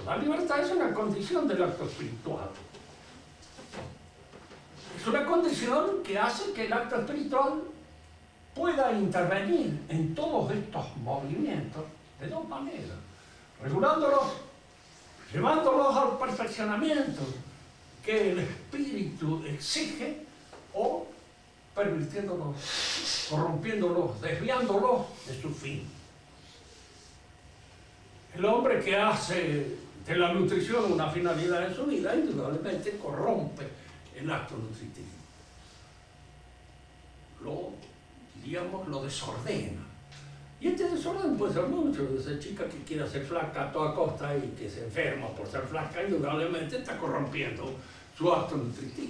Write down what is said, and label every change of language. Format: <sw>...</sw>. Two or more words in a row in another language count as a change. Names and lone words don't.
<es>La libertad es una condición del acto espiritual. Es una condición que hace que el acto espiritual pueda intervenir en todos estos movimientos de dos maneras, regulándolos, llevándolos al perfeccionamiento que el espíritu exige o permitiéndolos, corrompiéndolos, desviándolos de su fin. El hombre que hace de la nutrición una finalidad en su vida, indudablemente corrompe el acto nutritivo. Lo desordena. Y este desorden puede ser mucho. Esa chica que quiere ser flaca a toda costa y que se enferma por ser flaca, indudablemente está corrompiendo su acto nutritivo.</es>